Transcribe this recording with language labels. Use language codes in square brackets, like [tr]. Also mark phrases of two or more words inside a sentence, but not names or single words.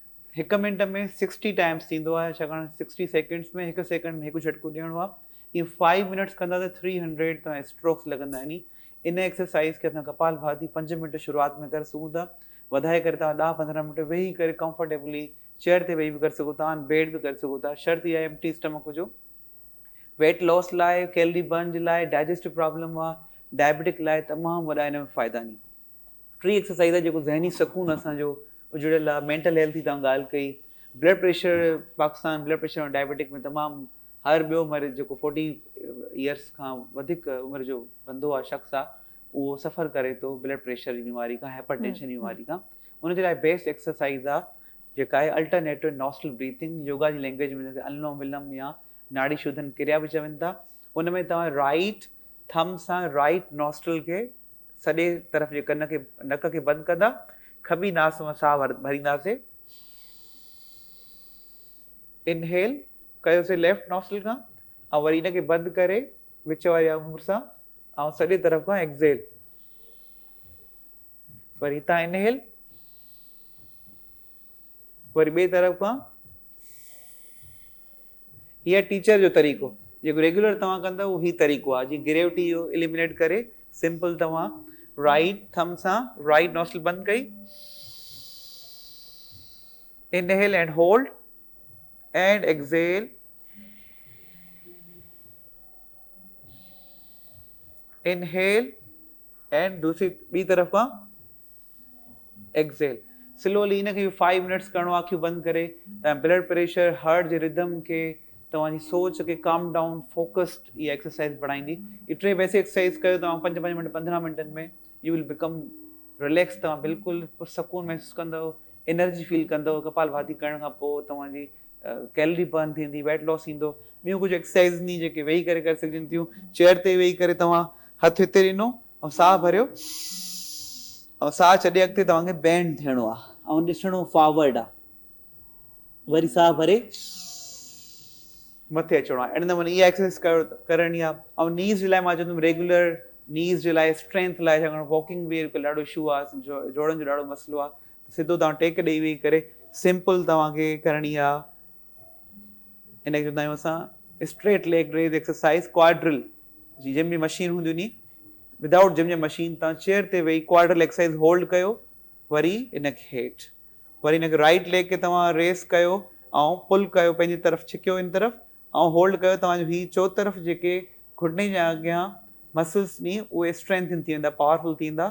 [sd] 1 मिनट में 60 टाइम्स थींदो आहे, छाकाणि 60 सेकेंड्स में 1 सेकेंड में 1 झटको ॾियणो आहे। इहो 5 मिनट्स कंदा त 300 तव्हां स्ट्रोक्स लॻंदा आहिनि। इन एक्सरसाइज़ खे असां कपाल भाती 5 मिनट शुरूआत में करे सघूं था। वधाए करे तव्हां 10-15 मिनट वेही करे [en] comfortably chair [sd] ते वेही बि करे सघो था, बेड बि करे सघो था। शर्त इहा आहे [en] empty stomach [sd] हुजो। [en] weight loss [sd] लाइ, [en] calorie burn [sd] जे लाइ, [en] digestive problem [sd] आहे, डायबिटिक लाइ तमामु वॾा हिन में फ़ाइदा आहिनि। टी एक्सरसाइज़ आहे जेको ज़हनी सुकून असांजो जुड़ियल आहे। [en] mental health [sd] जी तव्हां ॻाल्हि कई, [en] blood pressure, [sd] पाकिस्तान [en] blood pressure [sd] ऐं डायबिटिक में तमामु हर ॿियो मरीज़ जेको 40 इयर्स खां वधीक उमिरि जो बंदो आहे, शख़्स आहे, उहो सफ़र करे थो [en] blood pressure [sd] जी बीमारी खां, हाइपरटेंशन जी बीमारी खां। उनजे लाइ [en] best exercise [sd] आहे जेका आहे [en] alternative nostril breathing. [sd] योगा जी लैंग्वेज में अनुलोम विलोम या नाड़ी शोधन क्रिया बि चवनि था। उन में तव्हां [en] right thumb [sd] सां [en] right nostril [sd] खे सॼे तरफ़ जे कन खे नक खे बंदि कंदा, खॿी नास मां साह भरींदासीं। इनहेल कयोसीं [en] left nostril [sd] खां, ऐं वरी इनखे बंदि करे विच वारी आङुर सां, ऐं सॼे तरफ़ खां एक्सेल। वरी हितां इनहेल, वरी ॿिए तरफ़ खां। हीअ टीचर जो तरीक़ो, जेको रेगुलर तव्हां कंदव उहो ही तरीक़ो आहे। जीअं ग्रेविटी इहो एलिमिनेट करे सिंपल तव्हां [en] right thumb [sd] सां [en] right nostril [sd] बंदि कई, [en] inhale and hold and exhale, inhale and [sd] दूसरी ॿी तरफ़ खां [en] एक्सेल। [sd] स्लोली इनखे 5 मिनट्स करिणो आहे अखियूं बंदि करे। तव्हां ब्लड प्रेशर, हार्ट जे रिदम खे, तव्हांजी सोच खे [en] calm down, [sd] फोकस्ड इहा एक्सरसाइज बढ़ाईंदी। इहे 3 बेसिक एक्सरसाइज कयो तव्हां 5-5 मिनट 15 मिनटनि में, [en] you will become relax. [sd] तव्हां बिल्कुलु सुकून महसूसु कंदव, [en] energy feel [sd] कंदव। कपाल भाती करण खां पोइ तव्हांजी कैलोरी बर्न थींदी, वेट लॉस थींदो। ॿियूं कुझु एक्सरसाइज़ नी जेके वेही करे सघजनि थियूं। चेयर ते वेही करे तव्हां हथु हिते ॾिनो ऐं साह भरियो, ऐं साह छॾे अॻिते तव्हांखे बैंड थियणो आहे ऐं ॾिसणो फॉरवर्ड आहे। वरी साह भरे मथे अचिणो आहे। अहिड़े नमूने इहा एक्सरसाइज़ करणी आहे। ऐं नीज़ जे लाइ मां चवंदुमि [en] regular knees [sd] जे लाइ, स्ट्रेंथ लाइ, छाकाणि वॉकिंग बि हिकु ॾाढो इशू आहे, जोड़नि जो ॾाढो मसइलो आहे। सिधो तव्हां टेक ॾेई वेही करे सिंपल तव्हांखे करणी आहे। इन खे चवंदा आहियूं असां [en] straight leg raise exercise, [sd] क्वाड्रिल जी। जिम जी मशीन हूंदियूं नी, [en] without gym [sd] जी मशीन तव्हां चेयर ते वेही [en] quadriceps exercise hold [sd] कयो, वरी इनखे हेठि, वरी इनखे [en] right leg [sd] खे तव्हां रेस कयो ऐं पुल कयो, पंहिंजी तरफ़ छिकियो इन तरफ़ ऐं होल्ड कयो। तव्हांजो हीअ चोतरफ़ जेके घुटने जे अॻियां मसल्स नी उहे स्ट्रेंथन थी वेंदा, पावरफुल थी वेंदा।